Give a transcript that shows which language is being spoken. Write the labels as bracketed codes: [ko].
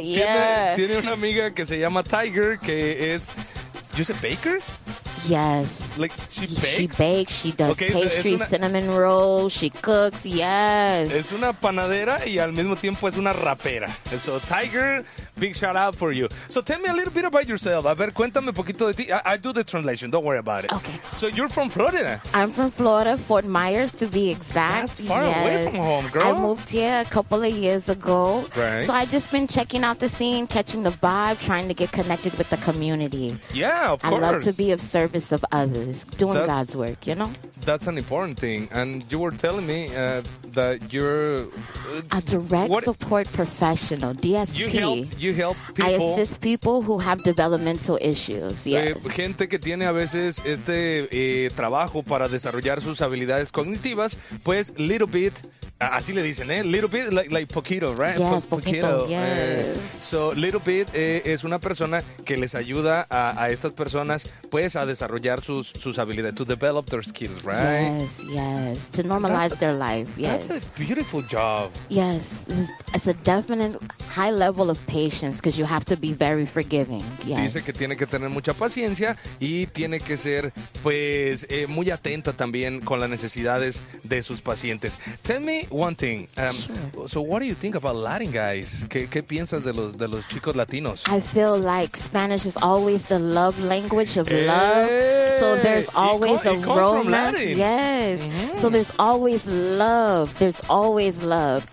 [es] Tiene una amiga que se llama Tiger que es. [en] You said baker? Yes. Like, she bakes? She bakes, she does pastry, cinnamon rolls, she cooks, yes. [es] Es una panadera y al mismo tiempo es una rapera. [en] And so, Tiger, big shout out for you. So, tell me a little bit about yourself. [es] A ver, cuéntame poquito de ti. [en] I do the translation, don't worry about it. Okay. So, you're from Florida? I'm from Florida, Fort Myers, to be exact. That's far away from home, girl. I moved here a couple of years ago. Right. So, I've just been checking out the scene, catching the vibe, trying to get connected with the community. Yeah, of course. I love to be of service. Service of others, doing that, God's work, you know? That's an important thing. And you were telling me that you're... A direct support professional, DSP. You help people. I assist people who have developmental issues, yes. [es] Gente que tiene a veces este trabajo para desarrollar sus habilidades cognitivas, pues, little bit... Así le dicen, ¿eh? [en] Little bit, like [es] poquito, [en] right? Yes, poquito. Yes. [es] So, little bit es una persona que les ayuda a estas personas, pues, a desarrollar sus habilidades, [en] to develop their skills, right? Yes, yes. To normalize their life, yes. That's a beautiful job. Yes. It's a definite high level of patience because you have to be very forgiving, yes. [es] Dice que tiene que tener mucha paciencia y tiene que ser, pues, muy atenta también con las necesidades de sus pacientes. [en] Tell me one thing. Sure. So what do you think about Latin guys? [es] ¿Qué piensas de los chicos latinos? [en] I feel like Spanish is always the love language of love. So there's always a romance. Yes. Mm-hmm. So there's always love. There's always love.